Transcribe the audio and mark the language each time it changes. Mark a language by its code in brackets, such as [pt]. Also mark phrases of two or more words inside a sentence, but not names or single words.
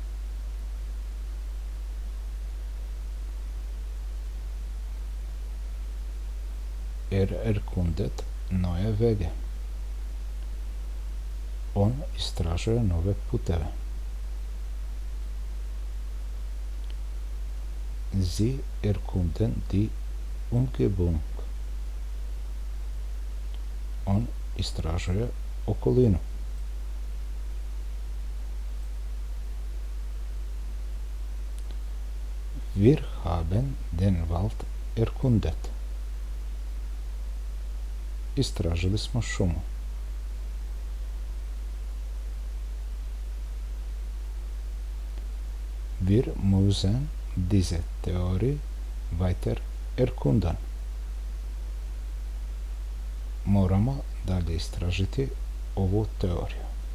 [de] Erkundet neue Wege. [sr] On istražuje nove puteve. [de] Sie erkunden die Umgebung. [sr] On istražuje okolinu. [de] Wir haben den Wald erkundet. [sr] Istražili smo šumu. [de] Wir müssen diese Theorie weiter erkunden. [sr] Moramo dalje istražiti ovu teoriju.